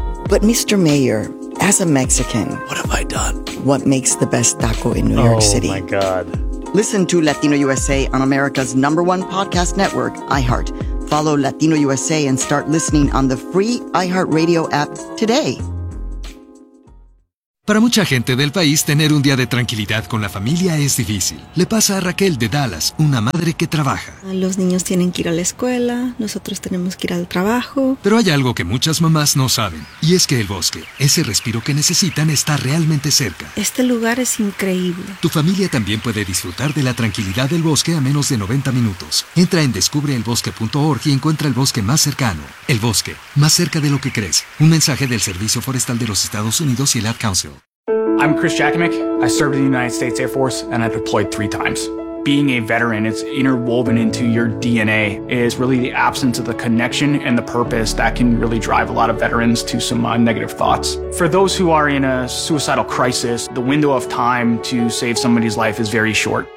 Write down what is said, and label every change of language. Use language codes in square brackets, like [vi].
[en] But Mr. Mayor, as a Mexican, what have I done? What makes the best taco in New York City? Oh, my God. Listen to Latino USA on America's number one podcast network, iHeart. Follow Latino USA and start listening on the free iHeart Radio app today. [es] Para mucha gente del país, tener un día de tranquilidad con la familia es difícil. Le pasa a Raquel de Dallas, una madre que trabaja. Los niños tienen que ir a la escuela, nosotros tenemos que ir al trabajo. Pero hay algo que muchas mamás no saben, y es que el bosque, ese respiro que necesitan, está realmente cerca. Este lugar es increíble. Tu familia también puede disfrutar de la tranquilidad del bosque a menos de 90 minutos. Entra en descubreelbosque.org y encuentra el bosque más cercano. El bosque, más cerca de lo que crees. Un mensaje del Servicio Forestal de los Estados Unidos y el Ad Council. [en] I'm Chris Jakimic. I served in the United States Air Force and I deployed 3 times. Being a veteran, it's interwoven into your DNA, is really the absence of the connection and the purpose that can really drive a lot of veterans to some negative thoughts. For those who are in a suicidal crisis, the window of time to save somebody's life is very short.